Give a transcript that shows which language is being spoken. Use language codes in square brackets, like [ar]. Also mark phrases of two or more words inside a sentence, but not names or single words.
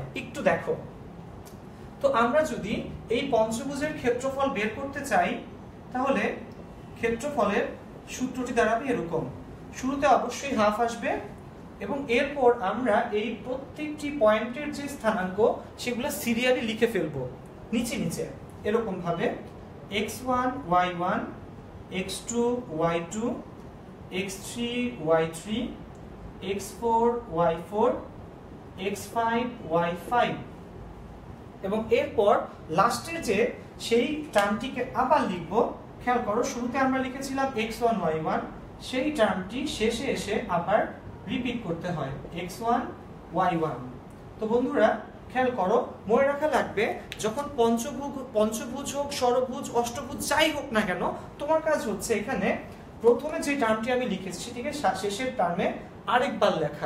[bn] একটু দেখো তো, আমরা যদি এই পঞ্চভুজের ক্ষেত্রফল বের করতে চাই তাহলে ক্ষেত্রফলের সূত্রটি দাঁড়াবে এরকম। শুরুতে অবশ্যই হাফ আসবে এবং এরপর আমরা এই প্রত্যেকটি পয়েন্টের যে স্থানাঙ্ক সেগুলো সিরিয়ালি লিখে ফেলবো নিচে নিচে এরকম ভাবে, x1 y1, x2 y2, x3 y3, x4 y4, x5 y5 এবং এরপর লাস্টের যে সেই টার্মটিকে আবার লিখব। খেয়াল করো, শুরুতে আমরা লিখেছিলাম x1 y1, সেই টার্মটি শেষে এসে আবার রিপিট করতে হয় x1 y1। তো বন্ধুরা খেয়াল করো, মনে রাখা লাগবে যখন পঞ্চভুজ হোক, ষড়ভুজ, অষ্টভুজ যাই হোক না কেন, তোমার কাজ হচ্ছে এখানে প্রথমে যে টার্মটি আমি লিখেছি সেটিকে শেষের টার্মে আরেকবার লেখা।